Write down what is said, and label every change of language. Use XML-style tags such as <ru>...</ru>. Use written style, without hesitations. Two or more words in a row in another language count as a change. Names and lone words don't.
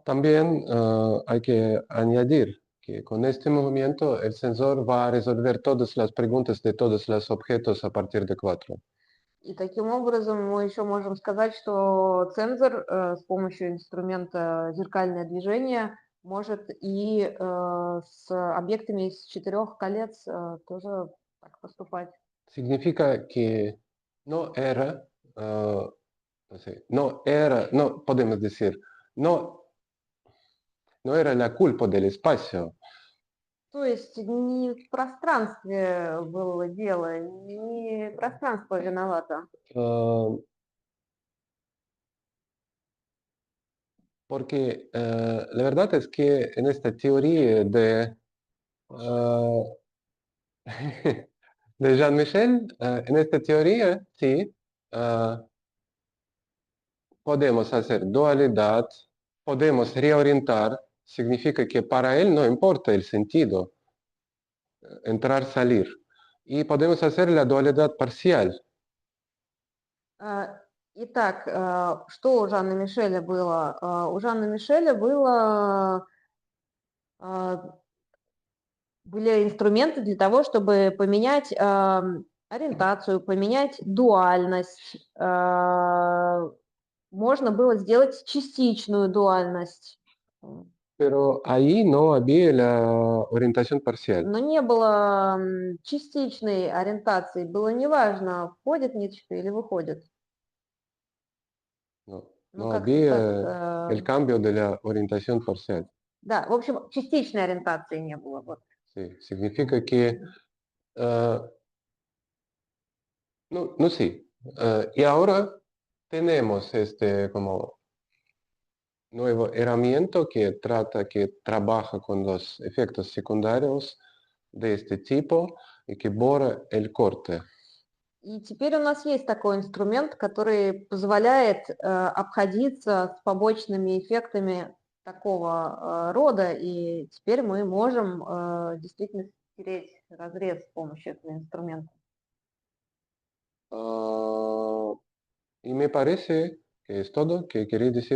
<es>También hay que añadir que con este movimiento el sensor va a resolver todas las preguntas de todos los objetos a partir de 4.</es> <ru>И таким образом мы еще можем сказать, что цензор с помощью инструмента зеркальное движение может и с объектами из 4 колец тоже так поступать.</ru> <es>Significa que no era, no sé, no era, no podemos decir, no era la culpa del espacio.</es> <ru>То есть не в пространстве было дело, не пространство виновато.</ru> <es>Porque la verdad es que en esta teoría de Jean-Michel, en esta teoría, sí, podemos hacer dualidad, podemos reorientar, significa que para él no importa el sentido, entrar, salir. Y podemos hacer la dualidad parcial.</es> <ru>Итак, что у Жанна Мишеля было? У Жанна Мишеля было были инструменты для того, чтобы поменять ориентацию, поменять дуальность. Можно было сделать частичную дуальность.</ru> <es>Pero ahí no había la orientación parcial.</es> <ru>Но не было частичной ориентации. Было неважно, входит ниточка или выходит.</ru> <es>No,</es> <ru>Ну,</ru> <es>no</es> <ru>как,</ru> <es>había el cambio de la orientación parcial.</es> <ru>да, в общем, частичной ориентации не было. Вот.</ru> <es>Sí, significa que, no, no sí. Y ahora tenemos este como nuevo herramienta que trabaja con los efectos secundarios de este tipo y que borra el corte.</es> <ru>И теперь у нас есть такой инструмент, который позволяет обходиться с побочными эффектами такого рода, и теперь мы можем действительно стереть разрез с помощью этого инструмента.</ru> <es>Y me parece que es todo que quería decir.</es>